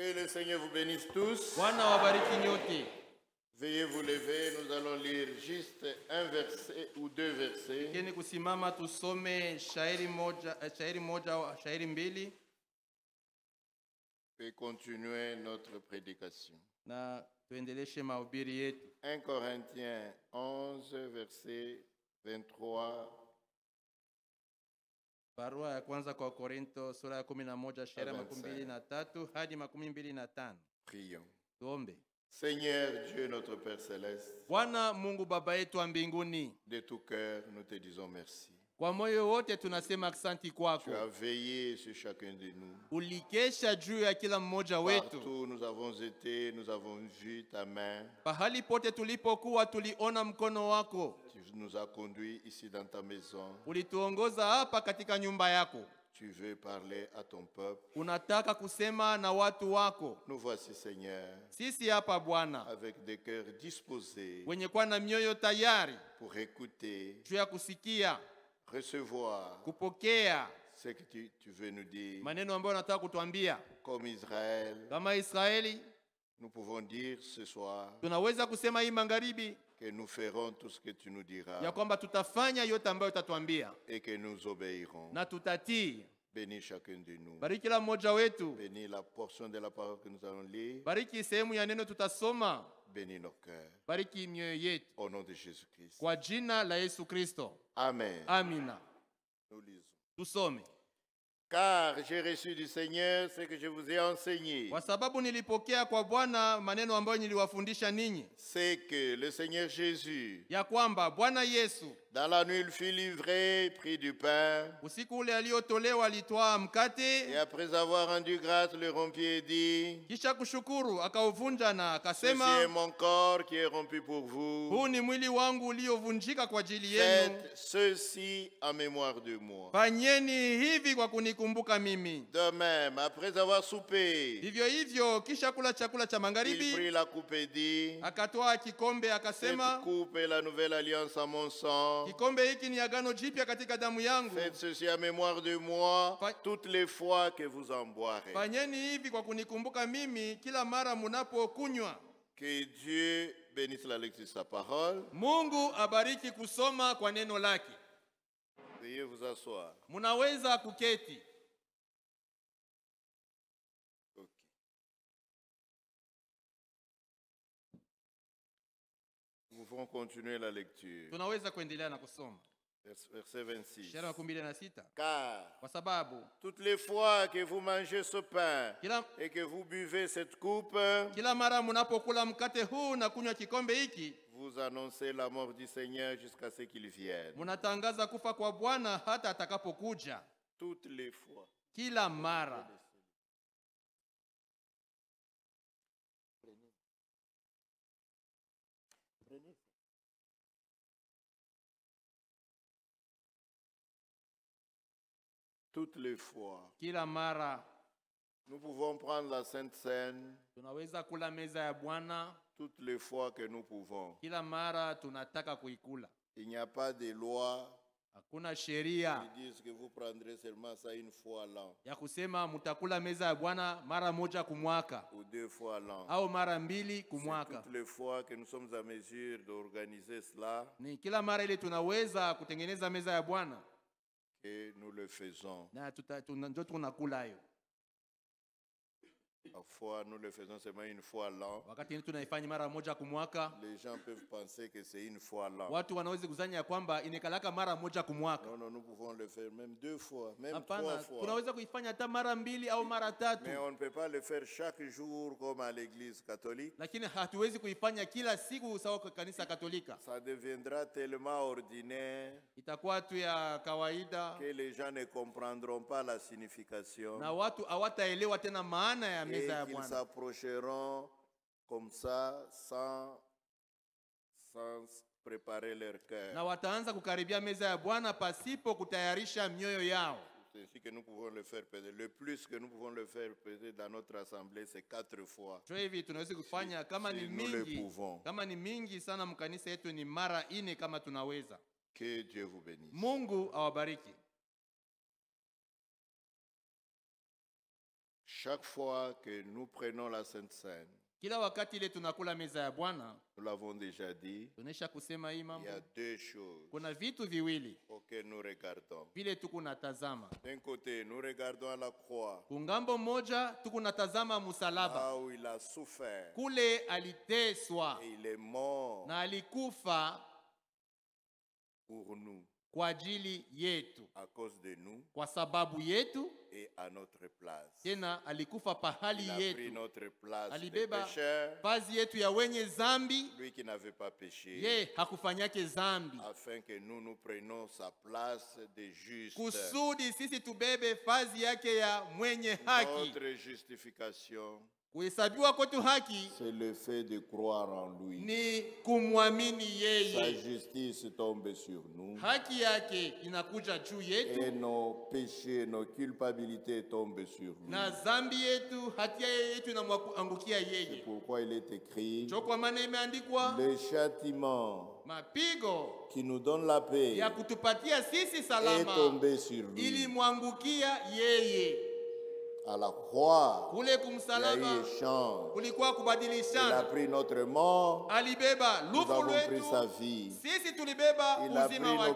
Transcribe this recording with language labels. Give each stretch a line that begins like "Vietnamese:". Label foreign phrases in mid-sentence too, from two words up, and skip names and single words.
French: Seigneur vous bénisse tous.
Swahili: Bwana wabariki nyote.
French: Veuillez vous lever, nous allons lire juste un verset ou deux versets.
Swahili: Keni kusimama tusome shairi mbili
French: Et continuer notre prédication.
Swahili: na tuendeleshe mahubiri yetu.
French: 1 Corinthiens 11, verset 23.
Swahili: Barua ya kwanza kwa Korinto sura ya 11 shairi 23 hadi 25.
French: Prions.
Swahili: Tuombe.
French: Seigneur Dieu notre Père céleste,
Swahili: Bwana Mungu Baba yetu wa mbinguni,
French: de tout cœur nous te disons merci.
Swahili: kwa moyo wote tunasema asante kwako.
French: Tu as veillé sur chacun de nous.
Swahili: Ulikesha juu ya kila mmoja wetu.
French: Partout nous avons été, nous avons vu ta main.
Swahili: Pahali pote tulipokuwa tuliona mkono wako.
French: Tu nous as conduits ici dans ta maison.
Swahili: Ulituongoza hapa katika nyumba yako.
French: Tu veux parler à ton peuple.
Swahili: Unataka kusema na watu wako.
French: Nous voici, Seigneur,
Swahili: Sisi hapa Bwana,
French: avec des cœurs disposés
Swahili: wenye kuwa na mioyo tayari
French: pour écouter,
Swahili: juu ya kusikia,
French: recevoir
Swahili: kupokea
French: ce que tu veux nous dire.
Swahili: maneno ambayo unataka kutuambia.
French: Comme Israël,
Swahili: Kama Israeli,
French: nous pouvons dire ce soir
Swahili: tunaweza kusema hii magharibi
French: que nous ferons tout ce que tu nous diras
Swahili: ya kwamba tutafanya yote ambayo utatuambia
French: et que nous obéirons.
Swahili: na tutatii.
French: Bénis chacun de nous.
Swahili: Bariki kila mmoja wetu.
French: Bénis la portion de la parole que nous allons lire.
Swahili: Bariki sehemu ya neno tutasoma.
French: Bénis nos cœurs.
Swahili: Bariki mioyo yetu.
French: Au nom de Jésus-Christ.
Swahili: Kwa jina la Yesu Kristo.
French: Amen.
Swahili: Amina.
French: Nous lisons.
Swahili: Tusome.
French: Car j'ai reçu du Seigneur ce que je vous ai enseigné.
Swahili: Kwa sababu nilipokea kwa Bwana maneno ambayo niliwafundisha ninyi.
French: C'est que le Seigneur Jésus,
Swahili: Ya kwamba Bwana Yesu,
French: dans la nuit il fut livré, prit du pain,
Swahili: usiku ule aliotolewa alitwaa
French: et
Swahili: mkate,
French: après avoir rendu grâce, le rompit et dit,
Swahili: kisha kushukuru akauvunja na
French: ceci est
Swahili: akasema,
French: mon corps qui est rompu pour vous.
Swahili: huu ni mwili wangu uliovunjika kwa ajili yenu.
French: Faites ceci en mémoire de moi.
Swahili: Fanyeni hivi kwa kunikumbuka mimi.
French: De même, après avoir soupé,
Swahili: Hivyo hivyo kisha kula chakula cha
French: il
Swahili: magharibi,
French: prit la coupe et dit,
Swahili: akatoa kikombe
French: cette
Swahili: akasema,
French: coupe est la nouvelle alliance en mon sang.
Swahili: kikombe hiki ni agano jipya katika damu yangu.
French: Faites ceci en mémoire de moi toutes les fois que vous en boirez.
Swahili: Fanyeni hivi kwa kunikumbuka mimi kila mara munapokunywa.
French: Que Dieu bénisse la lecture de sa parole.
Swahili: Mungu abariki kusoma kwa neno lake.
French: Veuillez vous asseoir.
Swahili: Munaweza kuketi.
French: Okay. Nous pouvons continuer la lecture.
Swahili: Tunaweza kuendelea na kusoma.
French: Verset 26.
Swahili: Shairi 26.
French: Car
Swahili: Kwa sababu
French: toutes les fois que vous mangez ce pain
Swahili: kila
French: et que vous buvez cette coupe,
Swahili: kila mara munapokula mkate huu na kunywa kikombe hiki,
French: vous annoncez la mort du Seigneur jusqu'à ce qu'il vienne.
Swahili: munatangaza kufa kwa Bwana hata atakapokuja.
French: Toutes les fois.
Swahili: Kila mara.
French: Toutes les fois.
Swahili: Kila mara.
French: Nous pouvons prendre la Sainte Seine
Swahili: Tunaweza kula meza ya Bwana.
French: toutes les fois que nous pouvons.
Swahili: Kila mara tunataka kuikula.
French: Il n'y a pas de loi
Swahili: Hakuna sheria
French: qui disent que vous prendrez seulement ça une fois l'an
Swahili: ya kusema mutakula meza ya Bwana mara moja kumwaka
French: ou deux fois l'an.
Swahili: au mara mbili
French: C'est
Swahili: kumwaka.
French: toutes les fois que nous sommes en mesure d'organiser cela
Swahili: Ni kila mara ile tunaweza kutengeneza meza ya Bwana
French: que nous le faisons.
Swahili: na ndio tunakula hiyo.
French: Parfois, nous le faisons seulement une fois l'an.
Swahili: Wakati ni tunaifanya mara moja kumwaka,
French: Les gens peuvent penser que c'est une fois l'an.
Swahili: watu wanaweza kuzania ya kwamba inekalaka mara moja kumwaka.
French: Non, non, nous pouvons le faire même deux fois, même
Swahili: Hapana,
French: trois fois.
Swahili: tunaweza kuifanya hata mara mbili au mara tatu.
French: Mais on ne peut pas le faire chaque jour comme à l'église catholique.
Swahili: Lakini hatuwezi kuifanya kila siku sawa kwa kanisa Katolika.
French: Ça deviendra tellement ordinaire
Swahili: Itakuwa tu ya kawaida
French: que les gens ne comprendront pas la signification
Swahili: na watu hawataelewa tena maana ya
French: et
Swahili: meza ya
French: qu'ils
Swahili: Bwana.
French: s'approcheront comme ça sans préparer leur cœur.
Swahili: Na wataanza kukaribia meza ya Bwana pasipo kutayarisha mioyo yao.
French: C'est ainsi que nous pouvons le faire peut-être. Le plus que nous pouvons le faire peut-être dans notre assemblée, c'est 4 fois.
Swahili: Sio hivi tunaweza kufanya kama ni
French: nous le
Swahili: mingi.
French: pouvons.
Swahili: Kama ni mingi sana mkanisa yetu ni mara 4 kama tunaweza.
French: Que Dieu vous bénisse.
Swahili: Mungu awabariki.
French: Chaque fois que nous prenons la Sainte Seine,
Swahili: Kila wakati ile tunakula meza ya Bwana,
French: nous l'avons déjà dit,
Swahili: tunesha kusema hii
French: il
Swahili: mambo.
French: y a deux choses
Swahili: Kuna vitu viwili
French: auxquelles nous regardons.
Swahili: vile tukunatazama.
French: D'un côté, nous regardons à la croix,
Swahili: Kungambo moja tukunatazama musalaba.
French: là où il a souffert
Swahili: Kule aliteswa
French: et il est mort
Swahili: na alikufa
French: pour nous,
Swahili: kwa ajili yetu,
French: à cause de nous
Swahili: kwa sababu yetu,
French: et à notre place.
Swahili: tena alikufa pahali
French: Il a pris
Swahili: yetu.
French: notre place de
Swahili: Alibeba
French: pécheur,
Swahili: vazi yetu ya wenye zambi,
French: lui qui n'avait pas péché,
Swahili: ye hakufanyake zambi,
French: afin que nous prenions sa place de juste.
Swahili: kusudi sisi tubebe vazi yake ya mwenye haki.
French: Notre justification,
Swahili: Kuhesabiwa kwetu haki
French: c'est le fait de croire en lui.
Swahili: ni kumwamini
French: Sa
Swahili: yeye.
French: justice tombe sur nous
Swahili: Haki yake inakuja juu
French: et
Swahili: yetu,
French: nos péchés, nos culpabilités tombent sur lui.
Swahili: na zambi yetu, hatia yetu inamwangukia
French: C'est
Swahili: yeye.
French: pourquoi il est écrit,
Swahili: Ndio kwa maana imeandikwa,
French: le châtiment
Swahili: mapigo
French: qui nous donne la paix
Swahili: ya kutupatia sisi
French: est
Swahili: salama
French: tombé sur lui.
Swahili: ilimwangukia yeye.
French: À la croix,
Swahili: Kule
French: il y a
Swahili: kumsalaba
French: eu échange.
Swahili: kulikuwa
French: Il a
Swahili: kubadilishana.
French: pris notre mort,
Swahili: Alibeba
French: nous
Swahili: lufu
French: avons pris
Swahili: lwetu,
French: sa vie.
Swahili: sisi tulibeba
French: Il a
Swahili: uzima
French: pris nos